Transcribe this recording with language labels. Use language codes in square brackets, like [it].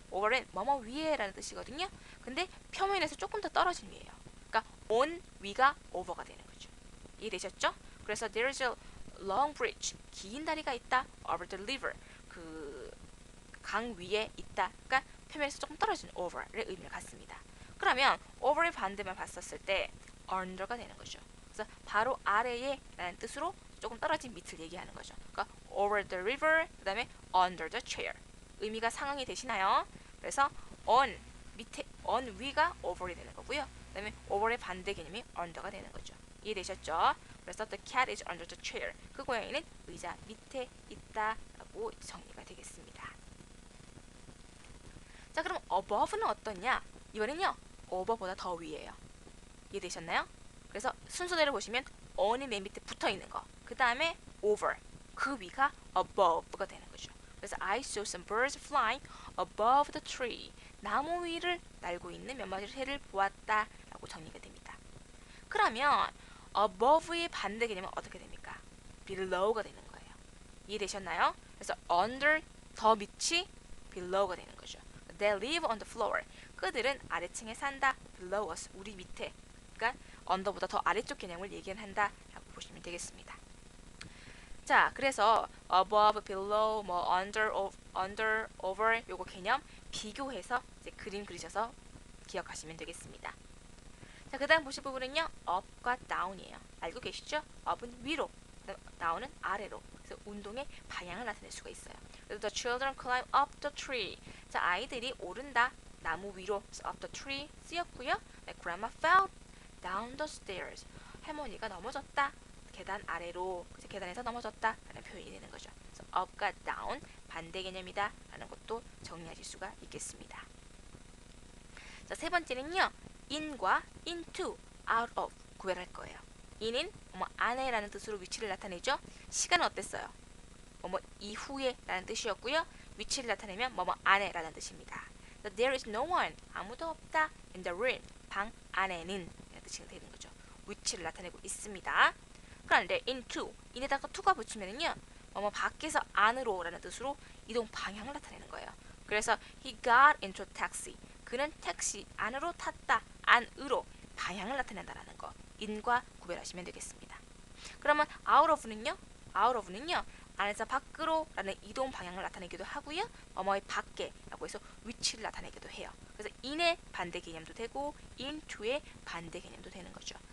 [ko] over은 뭐뭐 위에라는 뜻이거든요. 근데 표면에서 조금 더 떨어진 위에요. 그러니까 on 위가 over가 되는 거죠. 이해되셨죠? [en] 그래서 there is a long bridge. [ko] 긴 다리가 있다. [en] over the river. [ko] 그 강 위에 있다. 그러니까 표면에서 조금 떨어진 over의 의미를 갖습니다. 그러면 over의 반대만 봤었을 때 under가 되는 거죠. 그래서 바로 아래에 라는 뜻으로 조금 떨어진 밑을 얘기하는 거죠. [en] 그러니까 over the river, [ko] 그 다음에 [en] under the chair. [ko] 의미가 상응이 되시나요? 그래서 on 밑에 on 위가 over이 되는 거고요. 그 다음에 over의 반대 개념이 under가 되는 거죠. 이해되셨죠? [en] 그래서 the cat is under the chair. [ko] 그 고양이는 의자 밑에 있다라고 정리가 되겠습니다. 자, 그럼 above는 어떠냐? 이번엔요, over보다 더 위에요. 이해되셨나요? 그래서 순서대로 보시면 on이 맨 밑에 붙어 있는 거, 그 다음에 over, 그 위가 above가 되는 거죠. [en] 그래서 I saw some birds flying above the tree. [ko] 나무 위를 날고 있는 몇 마리의 새를 보았다라고 정리가 됩니다. 그러면 above의 반대 개념은 어떻게 됩니까? below가 되는 거예요. 이해되셨나요? 그래서 under, 더 밑이 below가 되는 거죠. [en] They live on the floor. [ko] 그들은 아래층에 산다. [en] below us, [ko] 우리 밑에. 그러니까 under보다 더 아래쪽 개념을 얘기한다 라고 보시면 되겠습니다. 자, 그래서 above, below, 뭐 under, over 요거 개념 비교해서 이제 그림 그리셔서 기억하시면 되겠습니다. 자, 그 다음 보실 부분은요, up과 down이에요. 알고 계시죠? up은 위로, down은 아래로. 그래서 운동의 방향을 나타낼 수가 있어요. [en] 그래서 the children climb up the tree. [ko] 자, 아이들이 오른다. 나무 위로. [en] up the tree 쓰였고요. grandma fell down the stairs. [ko] 할머니가 넘어졌다. 계단 아래로. 그래서 계단에서 넘어졌다 라는 표현이 되는 거죠. 그래서 up과 down 반대 개념이다 라는 것도 정리하실 수가 있겠습니다. 자, 세 번째는요, in과 into, out of 구별할 거예요. in은 뭐 안에라는 뜻으로 위치를 나타내죠. 시간은 어땠어요? 뭐 이후에 라는 뜻이었고요. 위치를 나타내면 뭐 안에라는 뜻입니다. [en] There is no one, [ko] 아무도 없다. [en] in the room, [ko] 방 안에는 라는 뜻이 되는 거죠. 위치를 나타내고 있습니다. 그런데 into, in에다가 to가 붙이면은요, 뭐 밖에서 안으로 라는 뜻으로 이동 방향을 나타내는 거예요. [en] 그래서 he got into a taxi. [ko] 그는 택시 안으로 탔다. 안으로 방향을 나타낸다라는 거. in과 구별하시면 되겠습니다. 그러면 out of는요, 안에서 밖으로 라는 이동 방향을 나타내기도 하고요. 뭐뭐의 밖에라고 해서 위치를 나타내기도 해요. 그래서 in의 반대 개념도 되고 into의 반대 개념도 되는 거죠.